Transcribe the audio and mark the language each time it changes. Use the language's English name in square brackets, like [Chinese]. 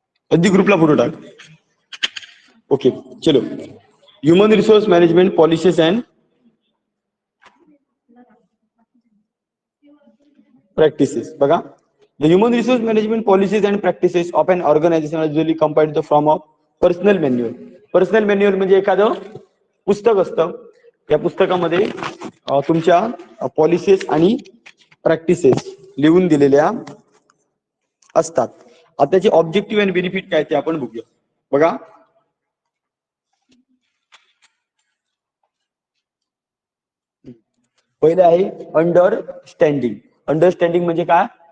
[Marathi] अगदी ग्रुपला फोटो टाक. ओके, चलो. [English] Human resource management policies and practices. [Marathi] बघा, [English] the human resource management policies and practices of an organization are usually compiled from a personal manual. [Marathi] Personal manual म्हणजे एखादं पुस्तक असतं. या पुस्तकामध्ये तुमच्या पॉलिसीज आणि प्रॅक्टिसेस लिहून दिलेल्या असतात. आता त्याचे ऑब्जेक्टिव्ह आणि बेनिफिट काय ते आपण बघूया. बघा, पहिले आहे अंडरस्टँडिंग. अंडरस्टँडिंग म्हणजे काय?